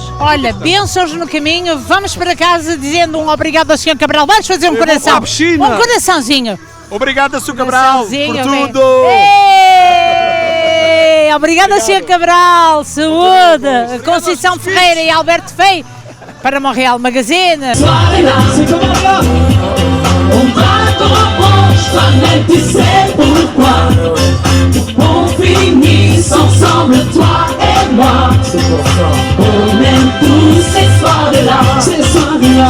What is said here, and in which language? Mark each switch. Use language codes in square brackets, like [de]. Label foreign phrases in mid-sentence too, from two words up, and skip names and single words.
[pt] Olha, bênçãos no caminho, vamos para casa dizendo um obrigado ao Sr. Cabral. Vamos fazer um coração. Um coraçãozinho. Obrigado, Sr. Cabral, por tudo. Obrigada, Sr. Cabral. Saúde. Conceição Ferreira e Alberto Feio para Montreal Magazine. [fr] On va comprendre, toi-même tu sais pourquoi. On finisse ensemble, toi et moi. On aime tous ces soirs-là. Ces soirs-là.